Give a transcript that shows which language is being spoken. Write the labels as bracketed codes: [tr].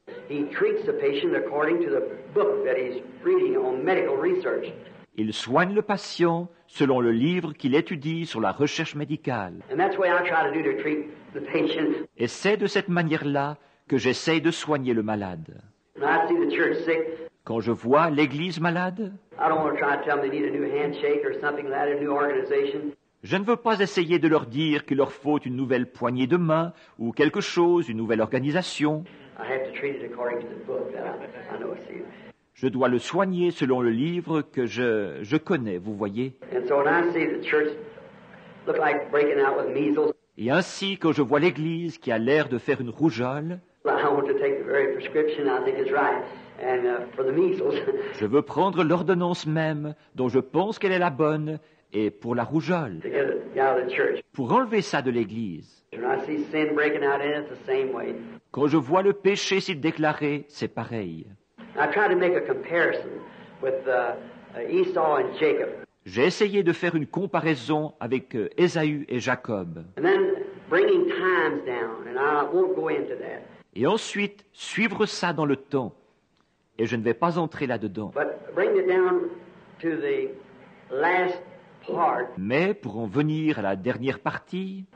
[en] He treats the patient according to the book that he's reading on medical research. [fr] Il soigne le patient selon le livre qu'il étudie sur la recherche médicale. [en] And that's the way I try to do to treat the patient. [fr] Et c'est de cette manière-là que j'essaye de soigner le malade. [en] When I see the church sick, [fr] Quand je vois l'Église malade, [en] I don't want to try to tell them they need a new handshake or something like that, a new organization. [fr] je ne veux pas essayer de leur dire qu'il leur faut une nouvelle poignée de main ou quelque chose, une nouvelle organisation. [en] I have to treat it according to the book that I know. See. [fr] Je dois le soigner selon le livre que je connais, vous voyez. [en] And so when I see the church look like breaking out with measles, [fr] Et ainsi, quand je vois l'Église qui a l'air de faire une rougeole, [en] I want to take the very prescription I think is right, and for the measles. [fr] je veux prendre l'ordonnance même dont je pense qu'elle est la bonne et pour la rougeole, [en] To get it out of the church. [fr] pour enlever ça de l'Église. [en] When I see sin breaking out in it, it's the same way. [fr] Quand je vois le péché s'y déclarer, c'est pareil. [en] I try to make a comparison with Esau and Jacob, [fr] J'ai essayé de faire une comparaison avec Ésaü et Jacob, [en] and then bringing times down, and I won't go into that. [fr] et ensuite suivre ça dans le temps. Et je ne vais pas entrer là-dedans. [en] But bring it down to the last part, [fr] Mais pour en venir à la dernière partie,